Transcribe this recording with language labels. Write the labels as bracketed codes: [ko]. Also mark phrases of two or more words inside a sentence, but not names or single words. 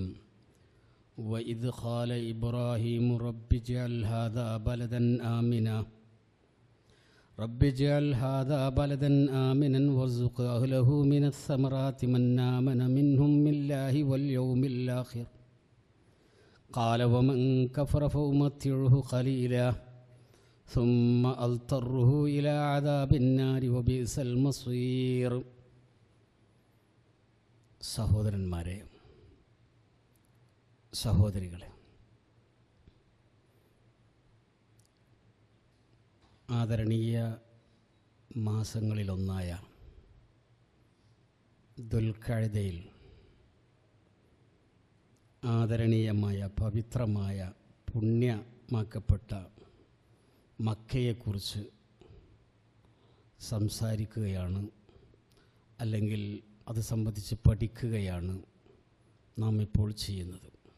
[ar] وإذ قال إبراهيم رب اجعل هذا بلدا آمنا وارزق أهله من الثمرات من آمن منهم بالله واليوم الآخر قال ومن كفر فأمتعه قليلا ثم أضطره إلى عذاب النار وبئس المصير. [ml] സഹോദരന്മാരെ, സഹോദരികളെ, ആദരണീയ മാസങ്ങളിലൊന്നായ ദുൽഖഅദയിൽ ആദരണീയമായ പവിത്രമായ പുണ്യമാക്കപ്പെട്ട മക്കയെക്കുറിച്ച് സംസാരിക്കുകയാണ്, അല്ലെങ്കിൽ അത് സംബന്ധിച്ച് പഠിക്കുകയാണ് നാം ഇപ്പോൾ ചെയ്യുന്നത്.